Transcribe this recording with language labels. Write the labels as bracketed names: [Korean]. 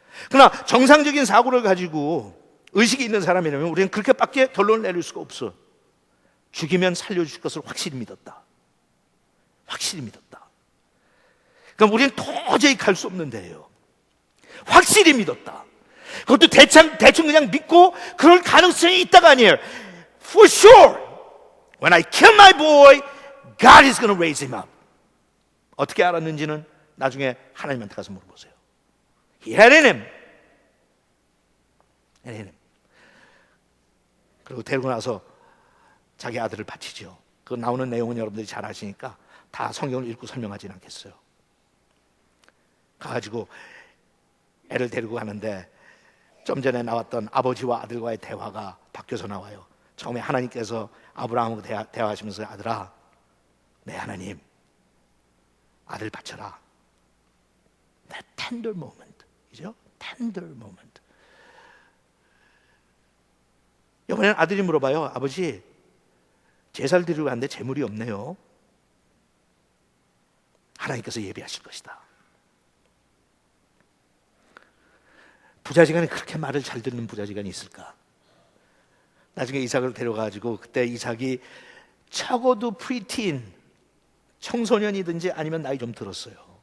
[Korean] 그러나 정상적인 사고를 가지고 의식이 있는 사람이라면 우리는 그렇게밖에 결론을 내릴 수가 없어. 죽이면 살려줄 것을 확실히 믿었다. 확실히 믿었다. 그러니까 우리는 도저히 갈 수 없는 데예요. 확실히 믿었다. 그것도 대충 그냥 믿고 그럴 가능성이 있다가 아니에요. [English] For sure, when I kill my boy, God is going to raise him up. [Korean] 어떻게 알았는지는 나중에 하나님한테 가서 물어보세요. [English] He had in him. [Korean] 그리고 데리고 나서 자기 아들을 바치죠. 그 나오는 내용은 여러분들이 잘 아시니까 다 성경을 읽고 설명하지는 않겠어요. 가가지고 애를 데리고 가는데 좀 전에 나왔던 아버지와 아들과의 대화가 바뀌어서 나와요. 처음에 하나님께서 아브라함하고 대화하시면서 아들아, 내 하나님, 아들 바쳐라. [English] That tender moment, [Korean] 그죠? [English] Tender moment. [Korean] 이번에는 아들이 물어봐요. 아버지, 제사를 드리고 갔는데 재물이 없네요. 하나님께서 예비하실 것이다. 부자지간에 그렇게 말을 잘 듣는 부자지간이 있을까? 나중에 이삭을 데려가가지고 그때 이삭이 적어도 프리틴, 청소년이든지 아니면 나이 좀 들었어요.